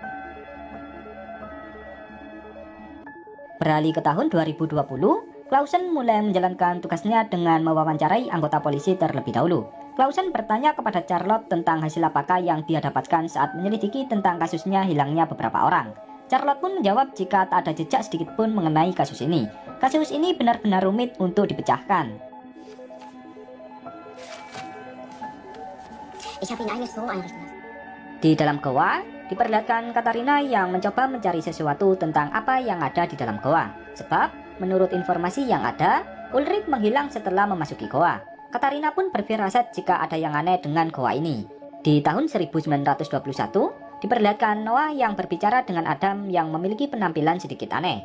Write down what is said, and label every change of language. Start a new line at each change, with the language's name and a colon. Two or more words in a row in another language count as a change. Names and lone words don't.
Indonesian: Beralih ke tahun 2020, Clausen mulai menjalankan tugasnya dengan mewawancarai anggota polisi terlebih dahulu. Clausen bertanya kepada Charlotte tentang hasil apakah yang dia dapatkan saat menyelidiki tentang kasusnya hilangnya beberapa orang. Charlotte pun menjawab jika tak ada jejak sedikit pun mengenai kasus ini. Kasus ini benar-benar rumit untuk dipecahkan.
German: Ich habe ihn eines so einrichten lassen.
Indonesian: Di dalam goa, diperlihatkan Katarina yang mencoba mencari sesuatu tentang apa yang ada di dalam goa. Sebab, menurut informasi yang ada, Ulrich menghilang setelah memasuki goa. Katarina pun berfirasat jika ada yang aneh dengan goa ini. Di tahun 1921, diperlihatkan Noah yang berbicara dengan Adam yang memiliki penampilan sedikit aneh.